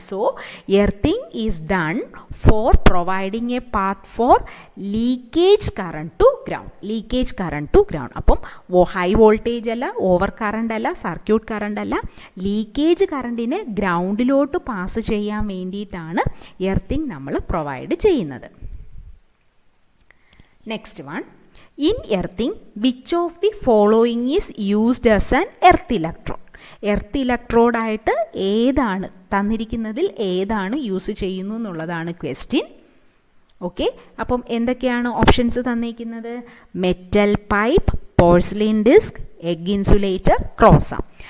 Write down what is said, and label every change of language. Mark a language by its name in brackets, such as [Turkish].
[English] So earthing is done for providing a path for leakage current to ground. Leakage current to ground. [Malayalam] അപ്പം high voltage അല്ല, over current അല്ല, circuit current അല്ല, leakage കറണ്ടിനെ ഗ്രൗണ്ടിലോട്ട് pass ചെയ്യാൻ വേണ്ടിയിട്ടാണ് earthing നമ്മൾ provide ചെയ്യുന്നത്. [English] Next one, in earthing, which of the following is used as an earth electrode? [Malayalam] Earth electrode ആയിട്ട് ഏതാണ് തന്നിരിക്കുന്നതിൽ ഏതാണ് യൂസ് ചെയ്യുന്നു എന്നുള്ളതാണ് ക്വസ്റ്റ്യൻ. ഓക്കെ, അപ്പം എന്തൊക്കെയാണ് ഓപ്ഷൻസ് തന്നിരിക്കുന്നത്? Metal pipe, പോർസിലിൻ disk, egg insulator, ക്രോസോം.